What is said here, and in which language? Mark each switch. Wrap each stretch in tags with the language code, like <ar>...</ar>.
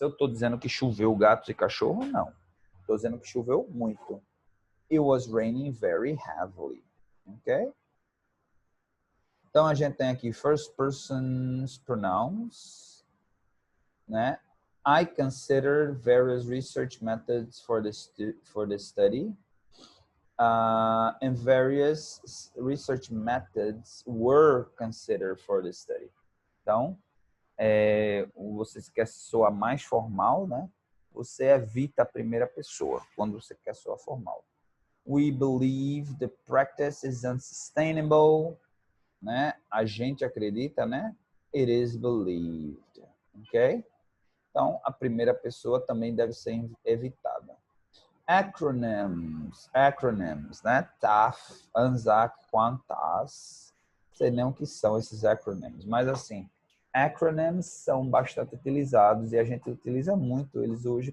<pt>Eu estou dizendo que choveu gatos e cachorro? Não. Estou dizendo que choveu muito.</pt> <en>It was raining very heavily. Ok?</en> <pt>Então, a gente tem aqui</pt> <en>first person pronouns, né? I considered various research methods for the study. And various research methods were considered for the study.</en> <pt>Então, você quer soar mais formal, né? Você evita a primeira pessoa quando você quer soar formal.</pt> <en>We believe the practice is unsustainable, né?</en> <pt>A gente acredita, né?</pt> <en>It is believed,</en> <pt>ok? Então, a primeira pessoa também deve ser evitada.</pt> <en>Acronyms, né? TAF, ANZAC, QUANTAS.</en> <pt>Não sei nem o que são esses acronyms, mas assim, acronyms são bastante utilizados e a gente utiliza muito eles hoje.</pt>